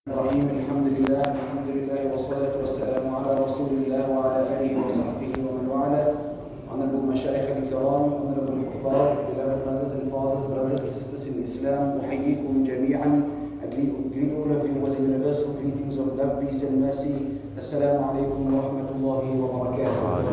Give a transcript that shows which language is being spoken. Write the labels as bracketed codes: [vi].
[ar] الرحيم الحمد لله والصلاة والسلام على رسول الله وعلى آله وصحبه ومن والاه. [en] Honorable [ar] مشايخ الكرام, [en] honorable الحفاظ, beloved brothers and fathers, brothers and sisters in Islam, [ar] أحييكم جميعا. [en] I greet all of you with the universal greetings of love, peace and mercy. [ar] السلام عليكم ورحمة الله وبركاته.